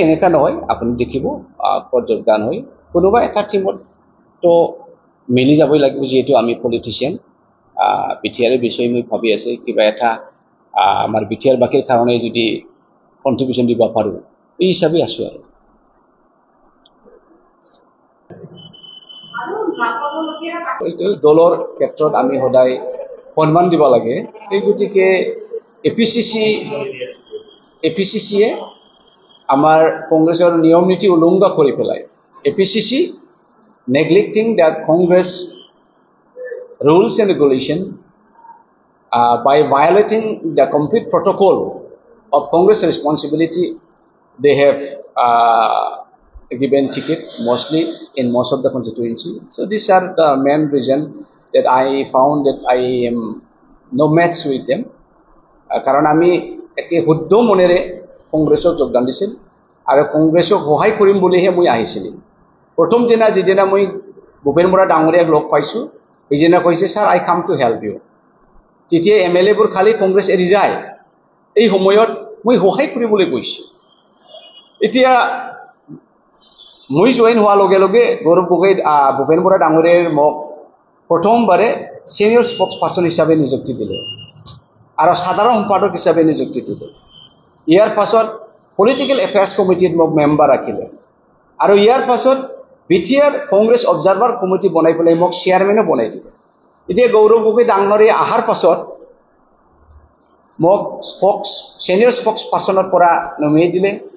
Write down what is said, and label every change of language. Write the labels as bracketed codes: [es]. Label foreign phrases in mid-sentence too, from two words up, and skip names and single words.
[as] এনেকা নহয় আপুনি দেখিব যোগদান হৈ কোনোবা এটা টিমত তো মিলি যাবই লাগিব যেহেতু আমি পলিটিশিয়ান বিটিআৰৰ বিষয়ে মই ভাবি আছে কিবা এটা আমাৰ বিটিআৰ বাকিৰ কাৰণে যদি কন্ট্ৰিবিউশন দিব পাৰো এই হিচাপে আছো আৰু দলৰ ক্ষেত্ৰত আমি সদায় সন্মান দিব লাগে এই গতিকে এপিসিসিয়ে আমাৰ কংগ্ৰেছৰ নিয়ম নীতি উলংঘা কৰি পেলাই এপিসিসি [en] neglecting the Congress rules and regulation by violating the complete protocol of Congress responsibility they have given ticket mostly in most of the constituency so these are the main reason that I found that I am no match with them [as] কাৰণ আমি একে শুদ্ধ মনেৰে কংগ্ৰেছক যোগদান দিছিল আৰু কংগ্ৰেছক সহায় কৰিম বুলিহে মই আহিছিল প্ৰথম দিনা যেদিনা মই ভূপেন বৰা ডাঙৰীয়াক লগ পাইছো এইজনা কৈছে স্যাৰ [en] I came to help you [as] তেতিয়া এমএলএ বোৰ খালি কংগ্ৰেছ এৰি যায় এই সময়ত মই সহায় কৰিবলৈ গৈছো এতিয়া মই জয়েন হোৱাৰ লগে লগে গৌৰৱ গগৈ ভূপেন বৰা ডাঙৰীয়াৰ মোক প্ৰথমবাৰে [en] senior spokesperson [as] হিচাপে নিযুক্তি দিলে আৰু সাধাৰণ সম্পাদক হিচাপে নিযুক্তি দিলে ইয়াৰ পাছত [en] political affairs committeeত [as] মোক মেম্বাৰ ৰাখিলে আৰু ইয়াৰ পাছত বিটিআৰ [en] Congress observer committee [as] বনাই পেলাই মোক চেয়াৰমেনো বনাই দিলে এতিয়া গৌৰৱ গগৈ ডাঙৰীয়া অহাৰ পাছত মোক [en] senior spokespersonৰ [as] পৰা নমিনেট দিলে